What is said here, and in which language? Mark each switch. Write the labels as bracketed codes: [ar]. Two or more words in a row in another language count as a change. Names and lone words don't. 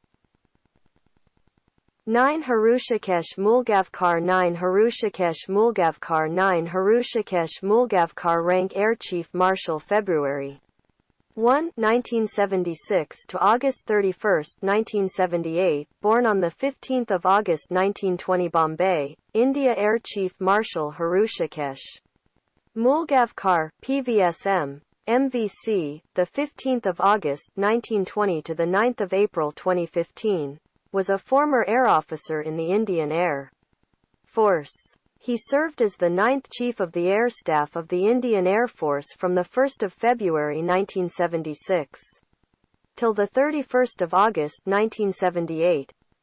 [en] 9 Harushikesh Mulgavkar 9 Harushikesh Mulgavkar 9 Harushikesh Mulgavkar rank Air Chief Marshal February 1, 1976 to August 31, 1978, born on 15 August 1920 Bombay, India Air Chief Marshal Harushikesh Mulgavkar, PVSM, MVC, 15 August 1920 to 9 April 2015, was a former air officer in the Indian Air Force. He served as the 9th Chief of the Air Staff of the Indian Air Force from 1 February 1976 till 31 August 1978.